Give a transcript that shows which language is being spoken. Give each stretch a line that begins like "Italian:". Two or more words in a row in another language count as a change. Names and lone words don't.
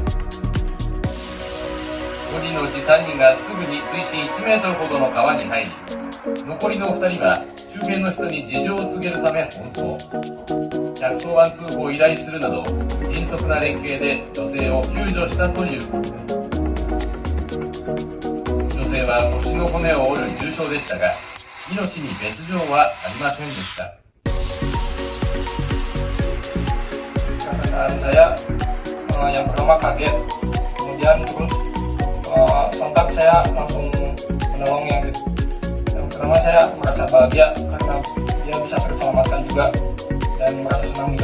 Japanese: 。5 人のうち3人がすぐに水深1メートルほどの川に入り、残りの2人は周辺の人に事情を告げるため奔走。110番通報を依頼するなど、迅速な連携で女性を救助したということです。女性は腰の骨を折る重傷でしたが、命に別状はありませんでした。
Indonesian: Saya yang pertama kaget, kemudian terus sontak saya langsung menolong yang pertama. Saya merasa bahagia karena dia bisa terselamatkan juga dan merasa senang juga.